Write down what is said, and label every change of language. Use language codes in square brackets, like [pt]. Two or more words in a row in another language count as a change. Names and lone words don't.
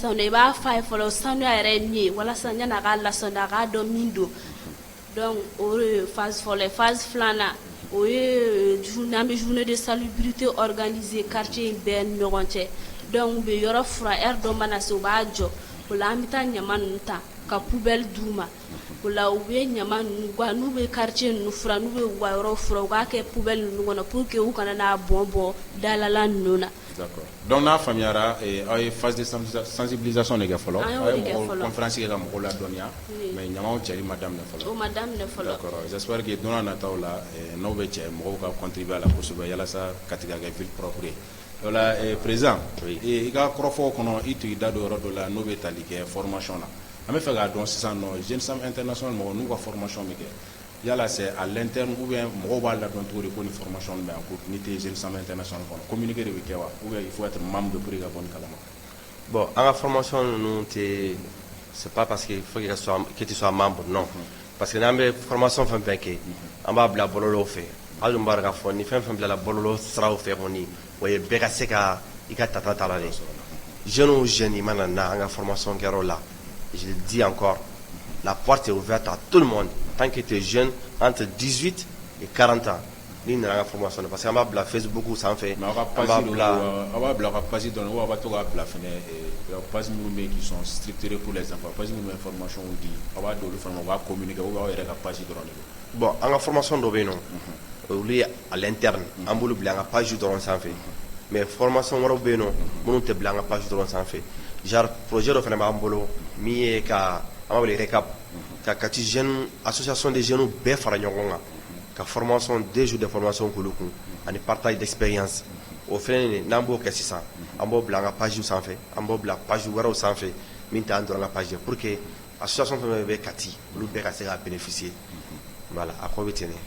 [bm] i b'a f'a ye fɔlɔ sanuya yɛrɛ ye min ye walasa yanni a k'a lasanuya a k'a dɔn min don donc o ye phase fɔlɔ ye phase filanan o ye an bɛ [fr] journée de salubrité [bm] organiser quartier in bɛɛ ni ɲɔgɔn cɛ donc u bɛ yɔrɔ furan heure dɔ mana se u b'a jɔ o la an bɛ taa ɲaman ninnu ta ka poubelle d'u ma o la u bɛ ɲaman ninnu n'u bɛ quartier ninnu furan n'u bɛ u ka yɔrɔ furan u k'a kɛ poubelle ninnu kɔnɔ [fr] pour que [bm] u kana n'a bɔn dalala ninnu na. [fr] D'accord. [bm] Donc n'a faamuyara aw ye [fr] phase de sensibilisation [bm] de kɛ fɔlɔ aw ye conférence kɛ ka mɔgɔw ladɔnniya mais ɲamaw cɛli ma daminɛ fɔlɔ. O ma daminɛ fɔlɔ. [fr] D'accord. J'espère que [bm] don n'a nataw la n'aw bɛ cɛ mɔgɔw ka contribuer a la kosɛbɛ yalasa Kati ka kɛ [fr] ville propre [bm] ye. O la président i ka kɔrɔfɔw kɔnɔ i tun y'i da don yɔrɔ dɔ la n'o bɛ tali kɛ formation na an bɛ fɛ k'a dɔn sisan nɔ Jeunes Femmes International mɔgɔw n'u ka formation bɛ kɛ yala [fr] c'est à l'interne ou bien [bm] mɔgɔw b'a ladɔn cogo di ko ni formation bɛ yan ko n'i tɛ Jeunes Femmes International kɔnɔ communiqué de bɛ kɛ wa [fr] ou bien il faut être membre de pour [bm] i ka bɔ ni kalama. Bon an ka formation ninnu tɛ [fr] c'est pas parce que il faut que tu sois membre non parce que [bm] n'an bɛ formation fɛn fɛn kɛ an b'a bila bɔlɔlɔw fɛ hali n b'a dɔn k'a fɔ ni fɛn fɛn bilala bɔlɔlɔ siraw fɛ kɔni o ye bɛɛ ka se ka i ka tata ta la [fr] de jeune ou jeune [bm] i mana na an ka formation kɛyɔrɔ la [fr] je le dis encore la porte est ouverte à tout le monde tant que tu es jeune entre 18 et 40 ans [bm] ni nana an ka formation na parce que an b'a bila Facebook sanfɛ an b'a bila ka page dɔn ou a b'a to k'a bila fɛnɛ page minnu bɛ [fr] qui sont structurées pour les enfants [bm] page minnu bɛ information di a b'a d'olu fana u b'a communiquer ou aw yɛrɛ ka page dɔrɔn de don. Bon an ka formation dɔ bɛ yen nɔ olu ye [fr] à l'interne [bm] an b'olu bila an ka page dɔrɔn sanfɛ mais formation wɛrɛw bɛ yen nɔ minnu tɛ bila an ka page dɔrɔn sanfɛ [fr] genre projet [bm] dɔ fana b'an bolo min ye ka an b'a wele RECAP ka Kati jeune [fr] association des jeunes [bm] bɛɛ fara ɲɔgɔn kan ka formation [fr] 2 jours de formation [bm] k'olu kun ani [fr] partage d'expérience [bm] o fɛnɛ n'an b'o kɛ sisan an b'o bila an ka page sanfɛ an b'o bila page wɛrɛw sanfɛ min t'an dɔrɔn ka page ye [fr] pour que association [bm] fɛn fɛn bɛ Kati olu bɛɛ ka se ka bénéficier voilà a ko bɛ ten de.